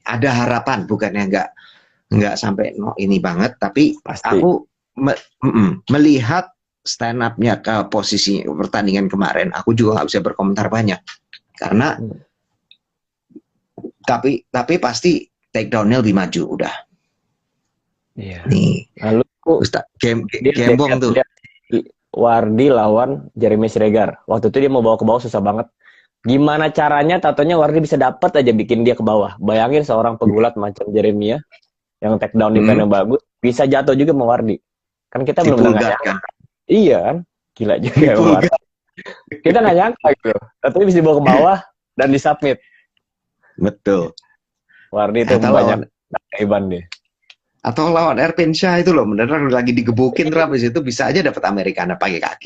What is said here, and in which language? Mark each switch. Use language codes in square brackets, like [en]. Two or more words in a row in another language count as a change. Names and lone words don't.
[id] Ada harapan, bukannya nggak sampai ini banget, tapi pasti. Aku melihat [en] stand up- [id] nya ke posisi pertandingan kemarin, aku juga nggak bisa berkomentar banyak. Karena tapi pasti [en] take down- [id] nya lebih maju udah. Iya. Nih. Lalu Gembong tuh. Wardi lawan Jeremy Siregar. Waktu itu dia mau bawa ke bawah susah banget. Gimana caranya tatonya Wardi bisa dapat aja bikin dia ke bawah. Bayangin seorang pegulat macam Jeremy ya, yang [en] take down defense [id] bagus, bisa jatuh juga sama Wardi. Kan kita belum nyangka. Kan? Iya kan? Gila juga ya Wardi. Kita nggak nyangka gitu. Tapi bisa dibawa ke bawah dan disubmit. Betul. Wardi itu banyak kaiban dia. Atau lawan Erpin Syah itu loh, beneran lagi digebukin terus habis itu bisa aja dapat Americana pakai kaki.